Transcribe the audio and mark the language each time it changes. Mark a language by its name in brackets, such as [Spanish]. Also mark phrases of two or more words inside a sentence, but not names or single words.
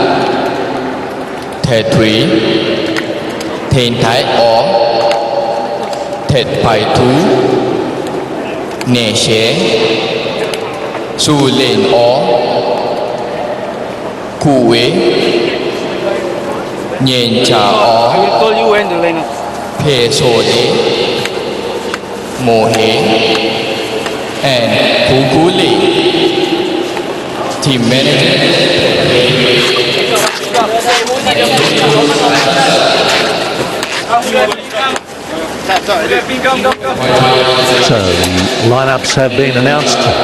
[English] Thet Paing Tun, Thein Htike Oo, Thet Paing Tun, Nyein Aye, Ko Lin, Nyein Aye, and Ko Lin. Team manager. So the lineups have been announced.